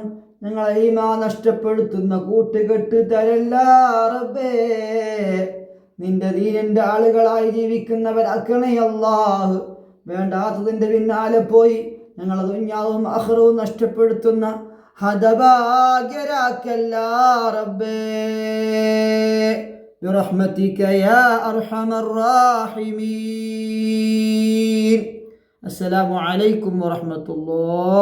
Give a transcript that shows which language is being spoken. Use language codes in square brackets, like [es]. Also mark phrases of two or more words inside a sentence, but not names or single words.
[ml] ഞങ്ങളെ ഈമാൻ നഷ്ടപ്പെടുത്തുന്ന കൂട്ടുകെട്ട് തരല്ല റബ്ബേ. നിന്റെ ദീനിന്റെ ആളുകളായി ജീവിക്കുന്നവരാക്കണേ അല്ലാഹ്. വേണ്ടാത്തതിന്റെ പിന്നാലെ പോയി ഞങ്ങളെ ദുനിയാവും ആഖിറവും നഷ്ടപ്പെടുത്തുന്ന ഹതഭാഗ്യരാക്കല്ല റബ്ബേ. [ar] برحمتك يا أرحم الراحمين. السلام عليكم ورحمة الله.